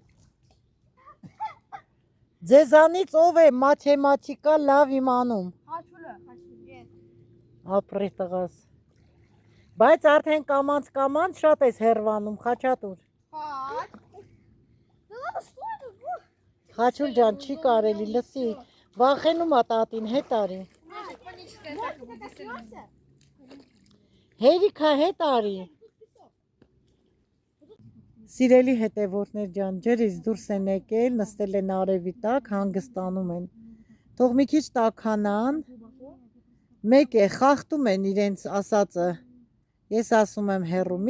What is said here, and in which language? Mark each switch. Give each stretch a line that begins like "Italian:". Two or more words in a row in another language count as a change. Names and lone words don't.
Armenian: ձեզանից ով է մաթեմատիկա լավ իմանում, Հաչուլը։ ապրի տղաս, բայց արդեն կամանց շատ ես հերվանում, խաչատուր,
Russian: Хач. Да ладно, что это?
Armenian: խաչուլ ջան չի կարելի, լսի, վախենում ա տատին, հետ արի,
Russian: Паническая атака будет, если он-
Armenian: հերիքա հետ արի, Սիրելի հետևորդներ ջան, ջրից դուրս են եկել, նստել են արևի տակ, հանգստանում են, թող մի քիչ տաքանան, մեկ է, խախտում են իրենց ասածը, ես ասում եմ հեռու, մի